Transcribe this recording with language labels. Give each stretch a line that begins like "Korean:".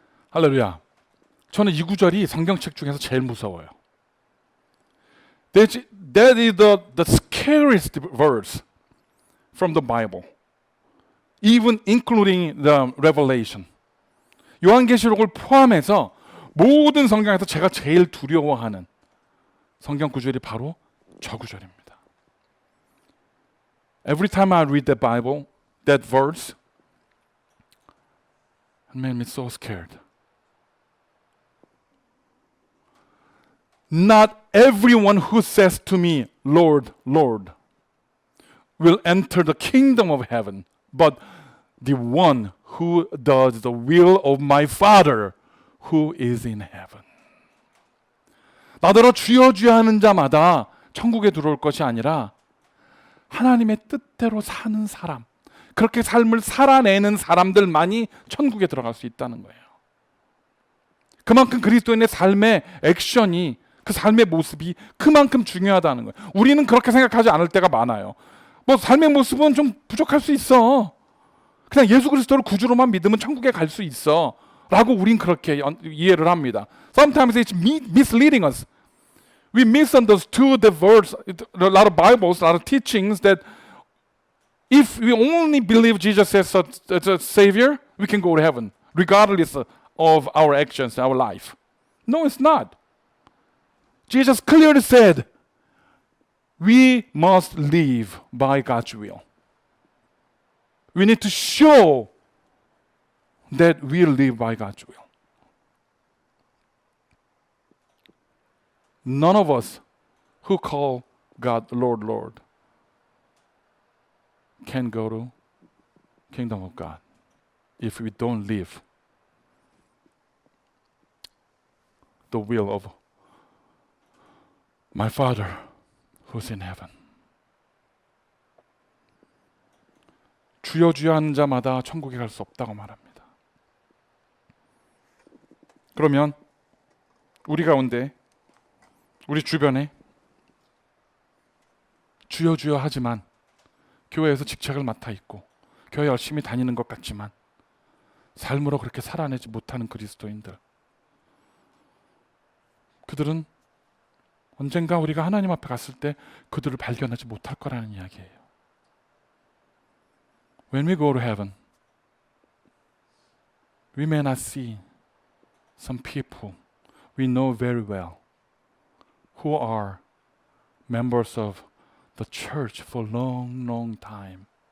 Korean: 할렐루야. 저는 이 구절이 성경책 중에서 제일 무서워요.
English: That is the scariest verse from the Bible, even including the Revelation.
Korean: 요한계시록을 포함해서 모든 성경에서 제가 제일 두려워하는 성경 구절이 바로 저 구절입니다.
English: Every time I read the Bible, that verse, it made me so scared. Not everyone who says to me, Lord, Lord, will enter the kingdom of heaven, but the one who does the will of my Father who is in heaven.
Korean: 나더러 주여 주여 하는 자마다 천국에 들어올 것이 아니라 하나님의 뜻대로 사는 사람, 그렇게 삶을 살아내는 사람들만이 천국에 들어갈 수 있다는 거예요. 그만큼 그리스도인의 삶의 액션이, 그 삶의 모습이 그만큼 중요하다는 거예요. 우리는 그렇게 생각하지 않을 때가 많아요. 뭐 삶의 모습은 좀 부족할 수 있어. 그냥 예수 그리스도를 구주로만 믿으면 천국에 갈 수 있어. 라고 우린 그렇게 이해를 합니다.
English: Sometimes it's misleading us. We misunderstood the verse, a lot of Bibles, a lot of teachings that if we only believe Jesus as a Savior, we can go to heaven, regardless of our actions, our life. No, it's not. Jesus clearly said, we must live by God's will. We need to show that we live by God's will. None of us who call God Lord, Lord can go to kingdom of God if we don't live the will of my Father who's in heaven.
Korean: 주여 주여 하는 자마다 천국에 갈 수 없다고 말합니다. 그러면 우리 가운데, 우리 주변에 주여 주여 하지만 교회에서 직책을 맡아 있고 교회 열심히 다니는 것 같지만 삶으로 그렇게 살아내지 못하는 그리스도인들, 그들은 언젠가 우리가 하나님 앞에 갔을 때 그들을 발견하지 못할 거라는 이야기예요.
English: When we go to heaven, we may not see some people we know very well who are members of the church for a long, long time.